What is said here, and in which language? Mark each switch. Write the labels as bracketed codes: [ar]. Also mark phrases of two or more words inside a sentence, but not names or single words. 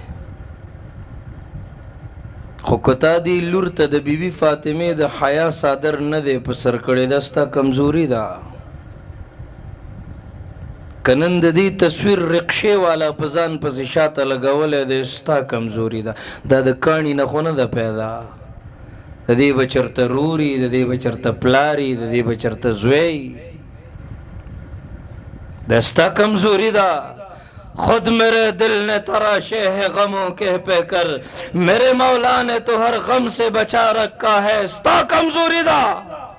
[ps] خو که تا دی لور ته د بیبي فاطمې د حیا صادر نه دی په سر کړی دا ستا کمزوري ده که نن د دې تصویر رقشې والا په ځان پسې شاته لګولی دی ستا کمزوري ده دا د کاڼي نه خو نه ده پیدا د دې به چېرته روري د دې به چېرته پلاري د دې به چېرته زوی دا ستا کمزوري ده [ur] خود میرے دل نے تراشے ہے غموں کے پہ کر میرے مولا نے تو ہر غم سے بچا رکھا ہے [ps] ستا کمزوری دا